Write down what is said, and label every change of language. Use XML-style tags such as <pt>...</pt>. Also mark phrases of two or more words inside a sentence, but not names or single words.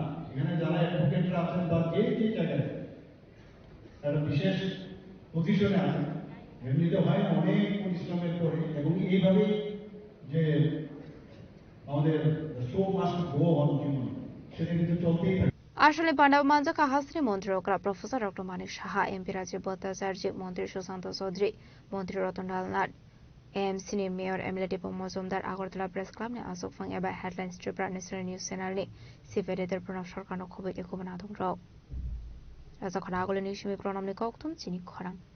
<bn>এখানে যারা অ্যাডভোকেটরা আছেন বা যে জায়গায় একটা বিশেষ পজিশনে আছেন, এমনিতে হয় না, অনেক পরিশ্রমের পরে। এবং এইভাবেই যে আমাদের</bn> <en>show must go on</en> <bn>জীবন, সেটা কিন্তু চলতেই থাকে।</bn> <trp>আসলে পান্ডাব মানজাকা হাসনি মন্ত্রী প্রফেসর ডক্টর মানিক সাহা এমপি রাজীব ভট্টাচার্য মন্ত্রী সুশান্ত চৌধুরী মন্ত্রী রতনলাল নাথ एएमसीनि मेयर एमएलए दीपक मजुमदार আগরতলা প্রেস ক্লাবनि आसोकफां एबा हेडलाइन्स त्रिपुरा नेशनल न्यूज चैनलनि</trp> <en>chief editor</en> <trp>प्रणब सरकारनो खबै एखुबना दंग्राव राजाखना आगलनि सिमि प्रणबनि कक्तम चिनि खरां</trp>